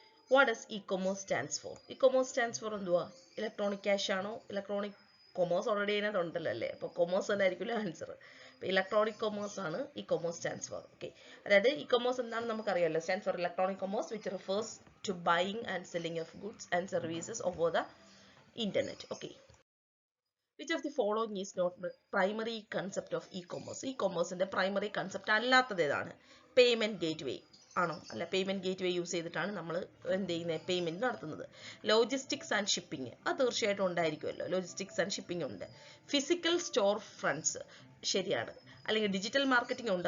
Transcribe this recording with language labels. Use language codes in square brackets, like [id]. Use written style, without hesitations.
[en] What does e-commerce stands for? E-commerce stands for [ml] എന്തുവാ? Electronic cash ആണോ? Electronic commerce already അതിനകത്ത് ഉണ്ടല്ലോ അല്ലേ? അപ്പോൾ കൊമേഴ്സ് തന്നെ ആയിരിക്കില്ല ആൻസർ. അപ്പോൾ ഇലക്ട്രോണിക് കൊമേഴ്സ് ആണ് [en] e-commerce stands for. [ml] ഓക്കെ, അതായത് e-commerce എന്താണെന്ന് നമുക്കറിയാമല്ലോ. [en] Stands for electronic commerce which refers to buying and selling of goods and services over the internet. Okay, which of the following is not the primary concept of e-commerce? [ml] E-commerceന്റെ primary concept അല്ലാത്തത് ഏതാണ്? Payment gateway ആണോ? അല്ല, payment gateway use ചെയ്തിട്ടാണ് നമ്മൾ എന്ത് ചെയ്യുന്നത്? Payment നടത്തുന്നത്. Logistics and shipping, അത് തീർച്ചയായിട്ടും ഉണ്ടായിരിക്കുമല്ലോ. ലോജിസ്റ്റിക്സ് ആൻഡ് ഷിപ്പിംഗ് ഉണ്ട്. ഫിസിക്കൽ സ്റ്റോർ ഫ്രണ്ട്സ്, ശരിയാണ്. അല്ലെങ്കിൽ ഡിജിറ്റൽ മാർക്കറ്റിംഗ് ഉണ്ട്.